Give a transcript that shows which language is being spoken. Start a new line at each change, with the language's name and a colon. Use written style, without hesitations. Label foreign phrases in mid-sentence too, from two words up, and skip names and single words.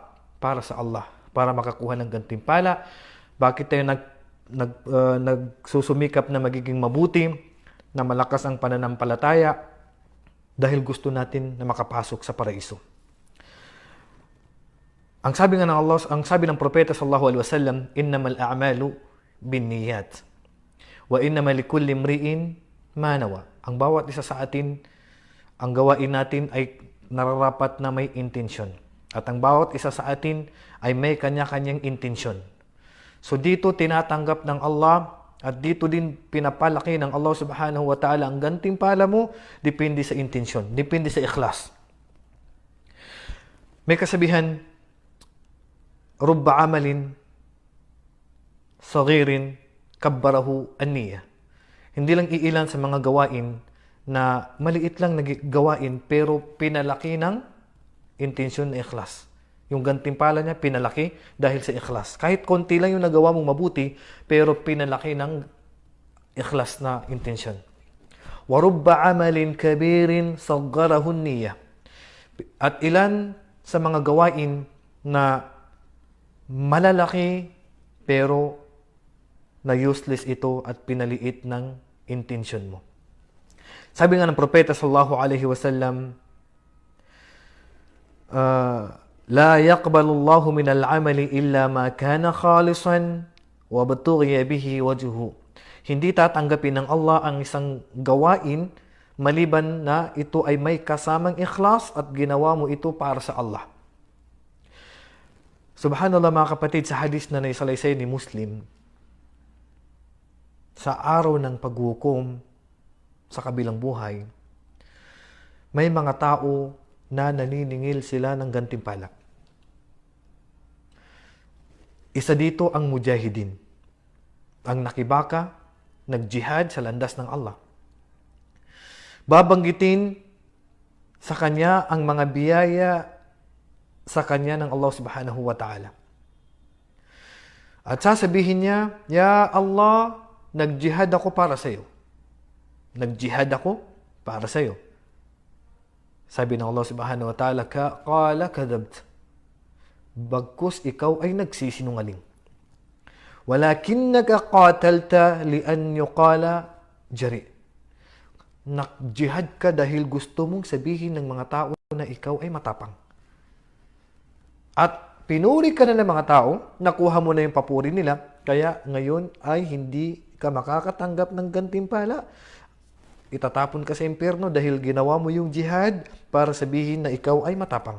Filipino: Para sa Allah, para makakuha ng gantimpala. Bakit tayo nagsusumikap na magiging mabuti, na malakas ang pananampalataya? Dahil gusto natin na makapasok sa paraiso. Ang sabi ng propeta
Arabic: صلى الله عليه وسلم إنما الأعمال بالنيات وإنما لكل امرئ ما نوى.
Filipino: Ang bawat isa sa atin, ang gawain natin ay nararapat na may intensyon. At ang bawat isa sa atin ay may kanya-kanyang intensyon. So dito tinatanggap ng Allah at dito din pinapalaki ng Allah
Arabic: سبحانه وتعالى
Filipino: ang gantimpala mo, depende sa intensyon, depende sa ikhlas. May kasabihan,
Arabic: رب عمل صغير كبره النية.
Filipino: Hindi lang iilan sa mga gawain na maliit lang na gawain pero pinalaki ng intensyon na ikhlas. Yung gantimpala niya pinalaki dahil sa ikhlas. Kahit konti lang yung nagawa mong mabuti pero pinalaki ng ikhlas na intensyon.
Arabic: ورب عمل كبير صغره النية.
Filipino: At ilan sa mga gawain na malalaki pero na useless ito at pinaliit ng intention mo. Sabi nga ng propeta
Arabic: صلى الله عليه وسلم لا يقبل الله من العمل إلا ما كان خالصا وابتغي به وجهه.
Filipino: Hindi tatanggapin ng Allah ang isang gawain maliban na ito ay may kasamang ikhlas at ginawa mo ito para sa Allah. Subhanallah mga kapatid, sa hadis na naisalaysay ni Muslim, sa araw ng paghukom sa kabilang buhay, may mga tao na naniningil sila ng gantimpala. Isa dito ang mujahidin, ang nakibaka, nagjihad sa landas ng Allah. Babanggitin sa kanya ang mga biyaya sa kanya ng Allah
Arabic: سبحانه وتعالى.
Filipino: At sasabihin niya,
Arabic: يا الله,
Filipino: nagjihad ako para sa iyo. Nagjihad ako para sa iyo. Sabi ng Allah
Arabic: سبحانه وتعالى قال كذبت.
Filipino: Bagkus ikaw ay nagsisinungaling.
Arabic: ولكنك قاتلت لأن يقال جريء.
Filipino: Nagjihad ka dahil gusto mong sabihin ng mga tao na ikaw ay matapang. At pinuri ka na ng mga tao, nakuha mo na yung papuri nila, kaya ngayon ay hindi ka makakatanggap ng gantimpala. Itatapon ka sa impyerno dahil ginawa mo yung jihad para sabihin na ikaw ay matapang.